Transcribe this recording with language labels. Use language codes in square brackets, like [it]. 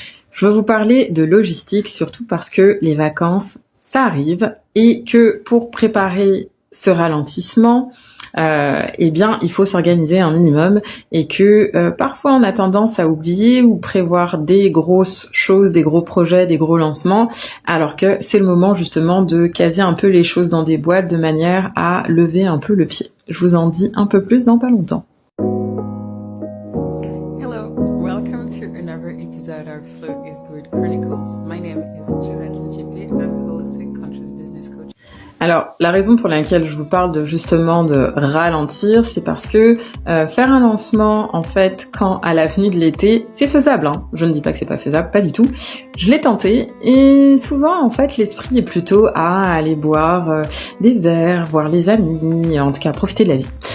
[fr] Je veux vous parler de logistique surtout parce que les vacances, ça arrive et que pour préparer ce ralentissement, il faut s'organiser un minimum et que parfois on a tendance à oublier ou prévoir des grosses choses, des gros projets, des gros lancements, alors que c'est le moment justement de caser un peu les choses dans des boîtes de manière à lever un peu le pied. Je vous en dis un peu plus dans pas longtemps. [en] Hello, welcome to another episode of Slow is Good Chronicles. My name is Géraldine JP, I'm a holistic conscious business coach. [fr] Alors, la raison pour laquelle je vous parle de justement de ralentir, c'est parce que faire un lancement, en fait, quand à la venue de l'été, c'est faisable. Hein. Je ne dis pas que c'est pas faisable, pas du tout. Je l'ai tenté et souvent, en fait, l'esprit est plutôt à aller boire des verres, voir les amis, en tout cas profiter de la vie.